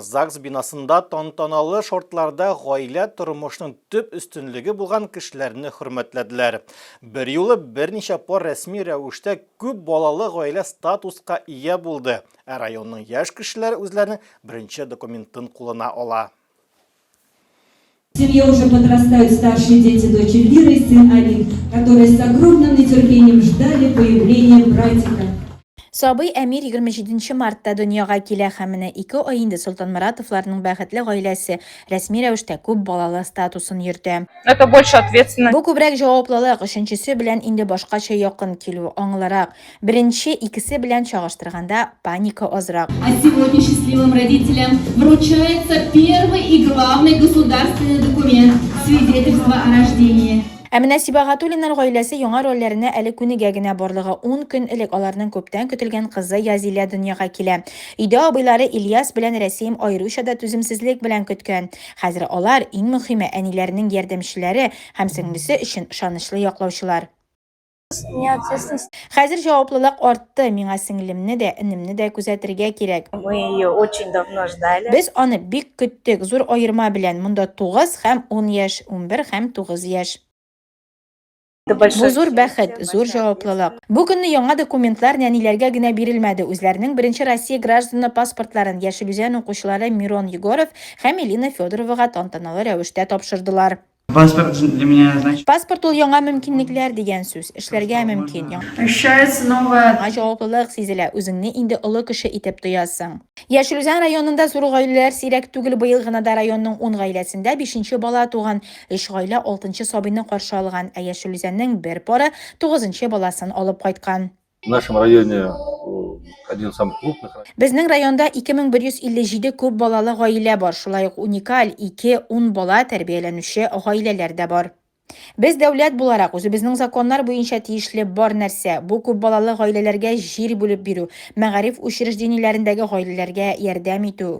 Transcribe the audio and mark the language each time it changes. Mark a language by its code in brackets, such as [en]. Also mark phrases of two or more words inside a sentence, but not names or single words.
[tt] ЗАГС бинасында тантаналы шартларда гаилә тормышының төп өстенлеге булган кешеләрне хөрмәтләделәр. Бер юлы берничә пар рәсми рәвештә күп балалы гаилә статуска ия булды. Районның яшь кешеләре үзләренең беренче документын куллана ала. [ru] В семье уже подрастают старшие дети, дочь Эльвира и сын Алин, которые с огромным нетерпением ждали появления братика. [tt] Сабый Әмир 27 мартта дөньяга килә һәм менә 2 ай инде Солтан Маратовларның бәхетле гаиләсе рәсми рәвештә күп балалы статусын йөртә. [ru] Это больше ответственность. [tt] Бу күбрәк җаваплылык, өченчесе белән инде башкача якын килү аңларак. Беренче икесе белән чагыштырганда паника азрак. [ru] А сегодня счастливым родителям вручается первый и главный государственный документ – свидетельство о рождении. [tt] Ә менә Сибагатуллиннар гаиләсе яңа рольләренә әле күнегә генә барлыгы 10 көн элек аларның күптән көтелгән кызы Язилә дөньяга килә. Өйдә абыйлары Ильяс белән Рәсим аеруча да түземсезлек белән көткән. Хәзер алар иң мөһиме әниләренең ярдәмчеләре һәм сеңлесе өчен ышанычлы яклаучылар. Хәзер җаваплылык артты. Миңа сеңлемне дә, энемне дә күзәтергә кирәк. [ru] Мы ее очень давно ждали. [tt] Без аны бик көттек, зур аерма белән. Монда 9 һәм 10 яшь, 11 һәм 9 яшь. Бу зур бәхет, зур җаваплылык. Бу көнне яңа документлар нәниләргә генә бирелмәде. Үзләренең беренче Россия гражданы паспортларын Яшел Үзән укучылары Мирон Егоров һәм Элина Федоровага тантаналы рәвештә тапшырдылар. [ru] Паспорт для меня значит. [tt] Паспорт ул яңа мөмкинлекләр дигән сүз. Эшләргә мөмкин. [ru] Ощущается новая. [tt] Җаваплылык сизелә. Үзеңне инде олы кеше итеп тоясың. Яшел Үзән районында зур гаиләләр сирәк түгел. Быел гына да районның 10 гаиләсендә 5нче бала туган. 3 гаилә 6нчы сабыйны каршы алган. Ә Яшел Үзәннең бер пары 9нчы баласын алып кайткан. [ru] В нашем районе один из самых крупных. [tt] Безнең районда 2157 күп балалы гаилә бар. Шулай ук уникаль 2-10 бала тәрбияләнүче гаиләләр дә бар. Без дәүләт буларак үзебезнең законнар буенча тиешле бар нәрсә. Бу күп балалы гаиләләргә җир бүлеп бирү, мәгариф учреждениеләрендәге гаиләләргә ярдәм итү.